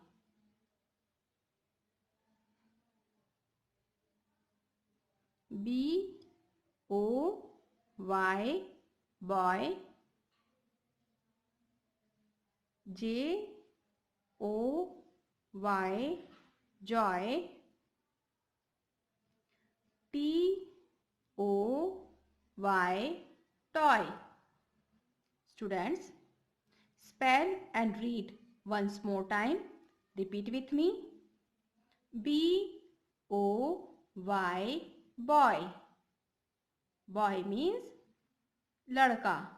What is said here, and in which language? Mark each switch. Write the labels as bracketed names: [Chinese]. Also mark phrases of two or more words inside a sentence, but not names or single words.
[English] B O Y boy. J O Y joy. T O Y toy. Students, spell and read once more time. Repeat with me. B O Y boy. Boy means ladka.